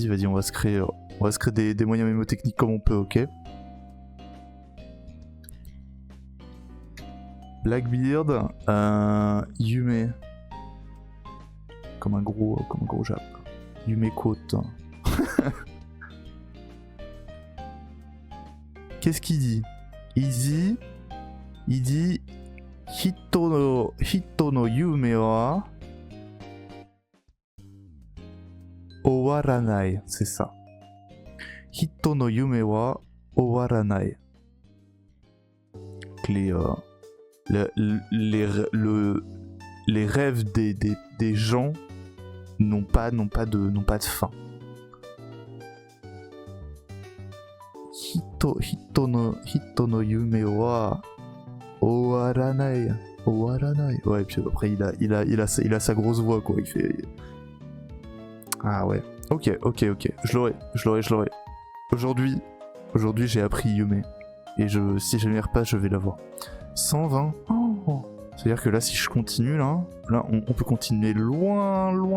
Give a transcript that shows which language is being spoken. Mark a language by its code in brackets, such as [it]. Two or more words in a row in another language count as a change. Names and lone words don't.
[fr] Vas-y, on va se créer des moyens mémotechniques comme on peut, ok? Blackbeard, Yume. Comme un gros Jap. Yume Côte. Qu'est-ce qu'il dit? Il dit [ja] 人の夢は終わらない, [fr] c'est ça. [ja] 人の夢は終わらない. [fr] Les rêves des gens n'ont pas de fin. [ja] 人の夢は終わらない. Owaranai. [fr] Ouais, puis après il a sa grosse voix quoi, il fait. Ah ouais. Ok. Je l'aurai. Aujourd'hui j'ai appris Yume. Et si je n'y repasse, je vais la voir. 120. Oh. C'est-à-dire que là, si je continue, là on peut continuer loin.